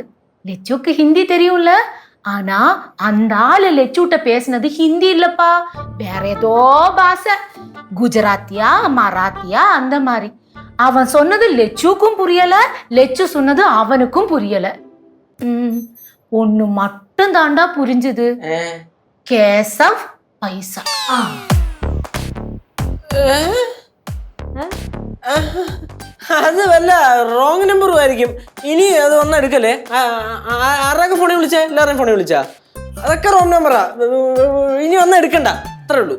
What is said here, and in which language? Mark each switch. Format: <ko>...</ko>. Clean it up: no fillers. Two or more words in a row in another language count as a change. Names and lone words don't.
<ta>லெச்சுக்கு ஹிந்தி தெரியும்ல, ஆனா அந்த ஆளு லெச்சுட்ட பேசினது ஹிந்தி இல்லப்பா, வேற ஏதோ பாஷை, குஜராத்தியா மராத்தியா அந்த மாதிரி. அவன் சொன்னது லெச்சுக்கும் புரியல, லெச்சு சொன்னது அவனுக்கும் புரியல. ஒண்ணு மட்டும் தாண்டா புரிஞ்சுது, கேசவ் பைசா.</ta> <ml>അത് വല്ല</ml> <en>wrong number</en> <ml>ആയിരിക്കും. ഇനി അത് വന്ന് എടുക്കല്ലേ. ആരുടെയൊക്കെ ഫോണിൽ വിളിച്ചാ? എല്ലാവരുടെയും ഫോണിൽ വിളിച്ചാ? അതൊക്കെ</ml> <en>wrong number.</en> <ml>ഇനി വന്ന് എടുക്കണ്ട, അത്രേ ഉള്ളൂ.</ml>